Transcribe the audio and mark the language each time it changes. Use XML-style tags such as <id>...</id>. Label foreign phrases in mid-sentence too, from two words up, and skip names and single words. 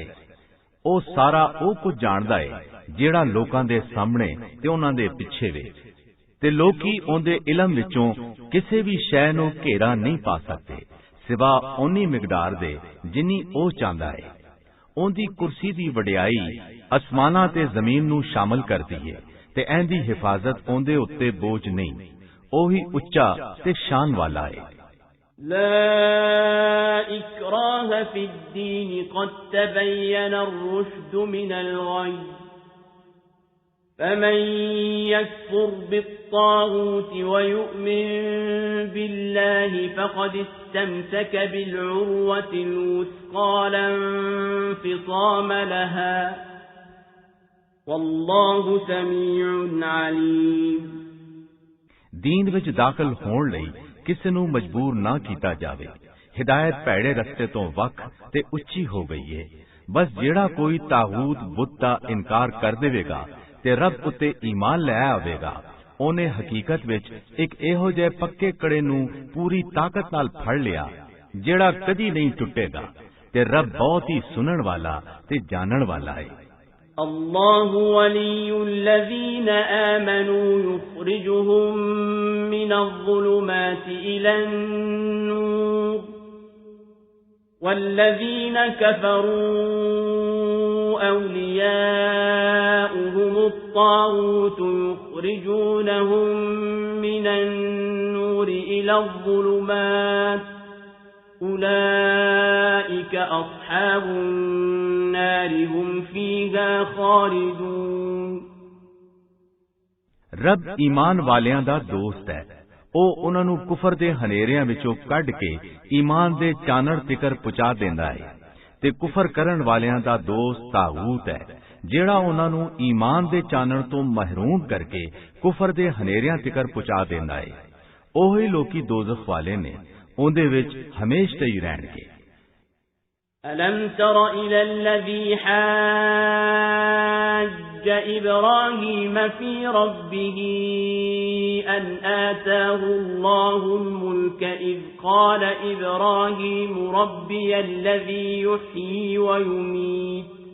<pa>ਉਹ ਸਾਰਾ ਉਹ ਕੁਝ ਜਾਣਦਾ ਏ ਜਿਹੜਾ ਲੋਕਾਂ ਦੇ ਸਾਹਮਣੇ ਤੇ ਉਹਨਾਂ ਦੇ ਪਿੱਛੇ ਵੇ ਤੇ ਲੋਕੀ ਉਹਦੇ ਇਲਮ ਵਿੱਚੋਂ ਕਿਸੇ ਵੀ ਸ਼ੈ ਨੂੰ ਘੇਰਾ ਨਹੀਂ ਪਾ ਸਕਦੇ ਸਿਵਾ ਓਨੀ ਮਿਕਦਾਰ ਦੇ ਜਿੰਨੀ ਉਹ ਚਾਹੁੰਦਾ ਹੈ। ਉਹਦੀ ਕੁਰਸੀ ਦੀ ਵਡਿਆਈ ਅਸਮਾਨਾਂ ਤੇ ਜ਼ਮੀਨ ਨੂੰ ਸ਼ਾਮਲ ਕਰਦੀ ਹੈ ਤੇ ਇਹਦੀ ਹਿਫਾਜ਼ਤ ਉਹਦੇ ਉੱਤੇ ਬੋਝ ਨਹੀਂ। ਉਹੀ ਉੱਚਾ ਤੇ ਸ਼ਾਨ ਵਾਲਾ ਹੈ।</pa> <ar>لا إكراه في الدين قد تبين الرشد من الغي فمن يكفر بالطاغوت ويؤمن بالله فقد استمسك بالعروة الوثقى لا انفصام لها والله سميع عليم</ar> <pa>دین ਵਿੱਚ ਦਾਖਲ ਹੋਣ ਲਈ ਕਿਸੇ ਨੂੰ ਮਜਬੂਰ ਨਾ ਕੀਤਾ ਜਾਵੇ। ਹਿਦਾਇਤ ਭੈੜੇ ਰਸਤੇ ਤੋਂ ਵੱਖ ਤੇ ਉੱਚੀ ਹੋ ਗਈ ਹੈ। ਬਸ ਜਿਹੜਾ ਕੋਈ ਤਾਗੂਤ ਬੁੱਤ ਦਾ ਇਨਕਾਰ ਕਰ ਦੇਵੇਗਾ ਤੇ ਰੱਬ ਉੱਤੇ ਈਮਾਨ ਲੈ ਆਵੇਗਾ, ਉਹਨੇ ਹਕੀਕਤ ਵਿੱਚ ਇੱਕ ਇਹੋ ਜਿਹੇ ਪੱਕੇ ਕੜੇ ਨੂੰ ਪੂਰੀ ਤਾਕਤ ਨਾਲ ਫੜ ਲਿਆ ਜਿਹੜਾ ਕਦੀ ਨਹੀਂ ਟੁੱਟੇਗਾ, ਤੇ ਰੱਬ ਬਹੁਤ ਹੀ ਸੁਣਨ ਵਾਲਾ ਤੇ ਜਾਣਨ ਵਾਲਾ ਹੈ।</pa> <ar>الله ولي الذين آمنوا يخرجهم من الظلمات إلى النور والذين كفروا أولياؤهم الطاغوت يخرجونهم من النور إلى الظلمات أولئك أصحاب النار هم فيها خالدون۔</ar> <pa>ਰੱਬ ਈਮਾਨ ਵਾਲਿਆਂ ਦਾ ਦੋਸਤ ਹੈ, ਉਹ ਉਹਨਾਂ ਨੂੰ ਕੁਫਰ ਦੇ ਹਨੇਰਿਆਂ ਵਿੱਚੋਂ ਕੱਢ ਕੇ ਈਮਾਨ ਦੇ ਚਾਨਣ ਤਿਕਰ ਪਹੁੰਚਾ ਦਿੰਦਾ ਹੈ, ਤੇ ਕੁਫਰ ਕਰਨ ਵਾਲਿਆਂ ਦਾ ਦੋਸਤ ਤਾਗੂਤ ਹੈ ਜਿਹੜਾ ਉਹਨਾਂ ਨੂੰ ਈਮਾਨ ਦੇ ਚਾਨਣ ਤੋਂ ਮਹਿਰੂਮ ਕਰਕੇ ਕੁਫਰ ਦੇ ਹਨੇਰਿਆਂ ਤਿਕਰ ਪਹੁੰਚਾ ਦਿੰਦਾ ਹੈ। ਉਹੀ ਲੋਕੀ ਦੋਜ਼ਖ ਵਾਲੇ ਨੇ, ਉਹਦੇ ਵਿੱਚ ਹਮੇਸ਼ਾ ਹੀ ਰਹਿਣਗੇ।</pa> <ar>ألم تر إلى الذي حاج إبراهيم في ربه أن آتاه الله الملك إذ قال إبراهيم ربي الذي يحيي ويميت</ar>